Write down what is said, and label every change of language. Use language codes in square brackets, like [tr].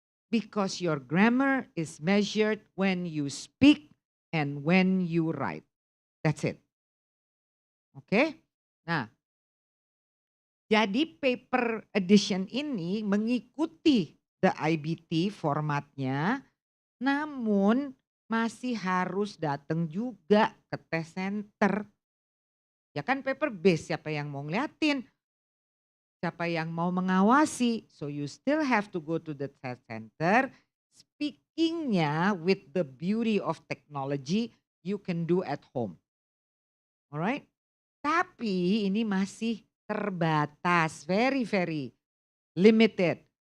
[en] Because your grammar is measured when you speak and when you write. That's it. Oke. [id] Nah, jadi paper edition ini mengikuti the IBT formatnya, namun masih harus datang juga ke test center. Ya kan paper base, siapa yang mau ngeliatin, siapa yang mau mengawasi. [en] So you still have to go to the test center. Speakingnya with the beauty of technology, you can do at home. Alright? [id] Tapi ini masih terbatas, [en] very limited.